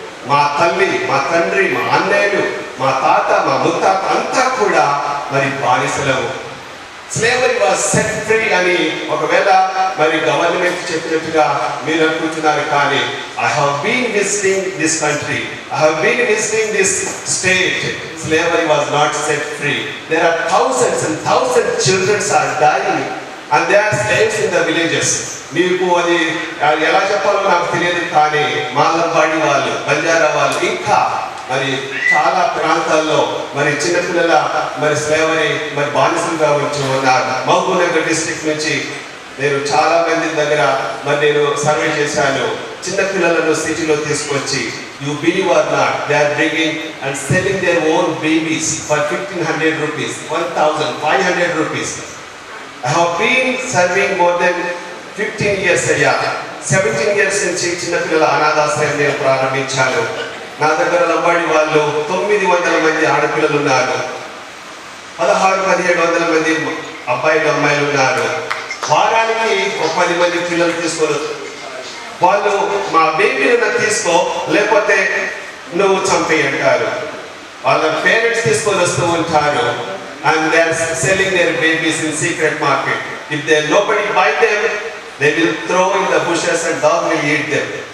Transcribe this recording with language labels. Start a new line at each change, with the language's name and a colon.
Telugu: మా తల్లి, మా తండ్రి, మా అన్నయ్యలు, మా తాత, మా ముత్తాత అంతా కూడా మరి బానిసలము.
English: slavery was set free
Telugu: అని ఒకవేళ మరి గవర్నమెంట్ చెప్పినట్టుగా మీరు అనుకుంటున్నారు.
English: కానీ I have been visiting this country, I have been visiting this state. Slavery was not set free. There are thousands and thousands children are dying and they are slaves in the villages.
Telugu: మీకు అది ఎలా చెప్పాలో నాకు తెలియదు. కానీ మాలంబాడి వాళ్ళు, బంజారా వాళ్ళు, ఇంకా మరి చాలా ప్రాంతాల్లో మరి చిన్నపిల్లల మరి స్లేవరీ మరి బానిసలుగా ఉంటూ ఉన్నారు. మహబూబ్ నగర్ డిస్ట్రిక్ట్ నుంచి నేను చాలా మంది దగ్గర మరి నేను సర్వే చేశాను. చిన్నపిల్లలను సిటీలో తీసుకొచ్చి,
English: you believe or not, they are bringing and selling their own babies for 1,500 rupees, 1,500 rupees. I have been serving more than 15 years అయ్యా. 17 years
Telugu: నుంచి చిన్నపిల్లల అనాథాశ్రయం నేను ప్రారంభించాను. నా దగ్గర లంబాడి వాళ్ళు 900 మంది ఆడపిల్లలు ఉన్నారు. 1600-1700 మంది అబ్బాయిలు, అమ్మాయిలు ఉన్నారు. వారానికి ఒక 10 మంది పిల్లలు తీసుకొని వాళ్ళు మా బేబీని తీసుకో లేకపోతే నువ్వు చంపేయి అంటారు. వాళ్ళ పేరెంట్స్ తీసుకొని వస్తూ ఉంటారు.
English: And they are selling their babies in secret market. If there nobody buy them, they will throw in the bushes and dog will eat them.